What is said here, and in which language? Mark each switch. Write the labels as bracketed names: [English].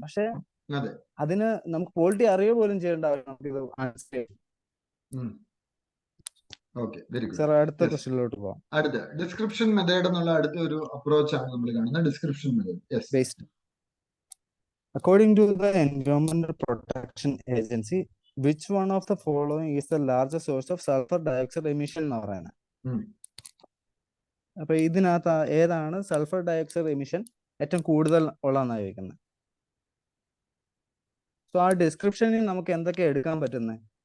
[Malayalam] പക്ഷെ അതിന് നമുക്ക് ക്വാളിറ്റി അറിയുക പോലും ചെയ്യേണ്ട ആവശ്യം. Very good. സാർ അടുത്ത ക്വസ്റ്റ്യനിലോട്ട് പോകാം. അടുത്ത ഡിസ്ക്രിപ്ഷൻ മെത്തേഡ് എന്നുള്ള അടുത്ത ഒരു അപ്രോച്ച് ആണ് നമ്മൾ കാണുന്നത്. Description method [English] based according to the Environmental Protection Agency, which one of the following is the largest source of sulfur dioxide emission [Malayalam] എന്ന് പറയുന്നത്. അപ്പൊ ഇതിനകത്ത് ഏതാണ് സൾഫർ ഡയോക്സൈഡ് എമിഷൻ ഏറ്റവും കൂടുതൽ ഉള്ളതെന്നാണ് ചോദിക്കുന്നത്. സോ ആ ഡിസ്ക്രിപ്ഷനിൽ നമുക്ക് എന്തൊക്കെ എടുക്കാൻ പറ്റുന്നത്?